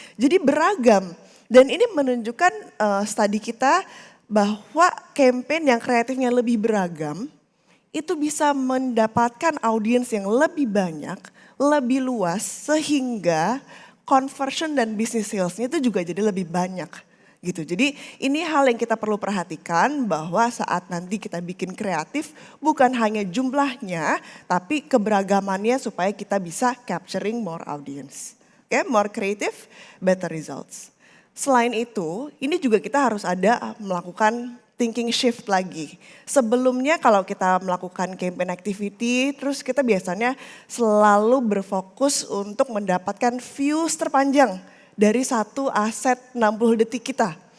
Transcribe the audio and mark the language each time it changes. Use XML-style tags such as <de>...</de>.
<id>Jadi beragam dan ini menunjukkan studi kita bahwa campaign yang kreatifnya lebih beragam itu bisa mendapatkan audiens yang lebih banyak, lebih luas sehingga conversion dan business salesnya itu juga jadi lebih banyak gitu. Jadi ini hal yang kita perlu perhatikan bahwa saat nanti kita bikin kreatif bukan hanya jumlahnya tapi keberagamannya supaya kita bisa capturing more audience.</id> <en>Oke, more creative, better results.</en> <id>Selain itu, ini juga kita harus ada melakukan thinking shift lagi. Sebelumnya kalau kita melakukan campaign activity, terus kita biasanya selalu berfokus untuk mendapatkan views terpanjang dari satu aset 60 detik kita.</id>